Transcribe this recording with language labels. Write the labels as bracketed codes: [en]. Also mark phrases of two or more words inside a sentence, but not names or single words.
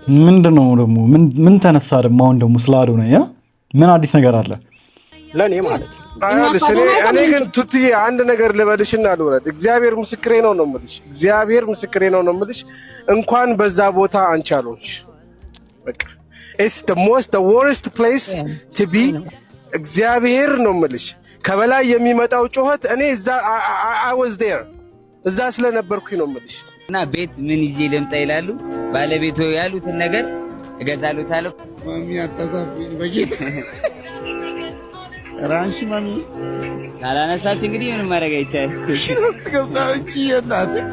[am] ምንድነው ደግሞ ምን ተነሳ ደግሞ አሁን ደግሞ ስለ አዶናይ ምን አዲስ ነገር አለ ለኔ ማለት እኔ ግን ቱትዬ አንድ ነገር ልበልሽና ልውረድ እግዚአብሔር ምስክሬ ነው የምልሽ እግዚአብሔር ምስክሬ ነው የምልሽ እንኳን በዛ ቦታ አንቺ አልሆንሽ በቃ [en] it's the worst place to be [am] እግዚአብሔር ነው የምልሽ ከበላይ የሚመጣው ጩኸት እኔ እዛ [en] I was there [am] እዛ ስለነበርኩኝ ነው የምልሽ እና ቤት ምን ይዤ ልምጣ ይላሉ ባለቤቱ ያሉትን ነገር እገዛሉታለሁ ማሚ አታሳፍኝ በጌታ ራንሺ ማሚ ካላነሳች እንግዲህ ምንም ማድረግ አይቻልም እሺ ውስጥ ገብታች ይላል